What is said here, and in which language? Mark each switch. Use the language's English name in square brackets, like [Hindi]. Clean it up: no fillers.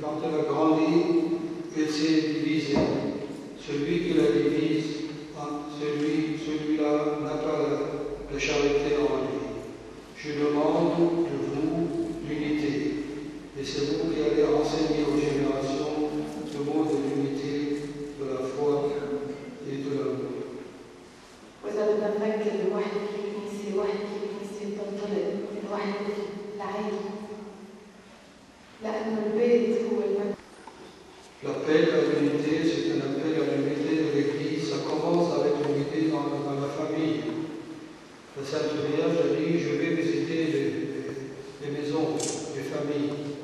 [French] Quand elle a grandi, elle s'est divisée. Celui qui la divise, celui-là n'a pas la charité en lui. Je demande de vous l'unité. Et c'est vous qui allez enseigner aux générations le mot de l'unité, de la foi et de l'amour. [Arabic] وإذا بدنا نفكر بوحدة الكنيسة، وحدة الكنيسة تنطلق من وحدة العائلة. لأنه البيت هو المكان. [French] L'appel à l'unité, c'est un appel à l'unité de l'Église. Ça commence avec l'unité dans la famille. La Sainte Vierge a dit, je vais visiter les maisons, les familles.